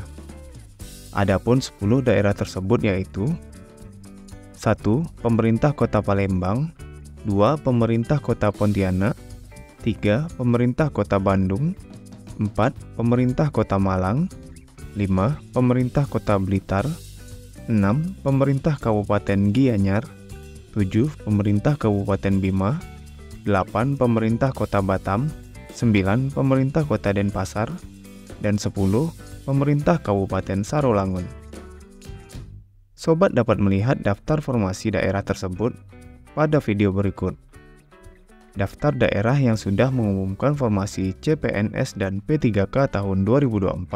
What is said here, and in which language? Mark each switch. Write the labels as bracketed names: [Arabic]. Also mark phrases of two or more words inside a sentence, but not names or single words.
[Indonesian] Adapun 10 daerah tersebut yaitu 1. Pemerintah Kota Palembang, 2. Pemerintah Kota Pontianak, 3. Pemerintah Kota Bandung, 4. Pemerintah Kota Malang, 5. Pemerintah Kota Blitar, 6. Pemerintah Kabupaten Gianyar, 7. Pemerintah Kabupaten Bima, 8. Pemerintah Kota Batam, 9. Pemerintah Kota Denpasar, dan 10. Pemerintah Kabupaten Sarolangun. Sobat dapat melihat daftar formasi daerah tersebut pada video berikut. Daftar daerah yang sudah mengumumkan formasi CPNS dan P3K tahun 2024.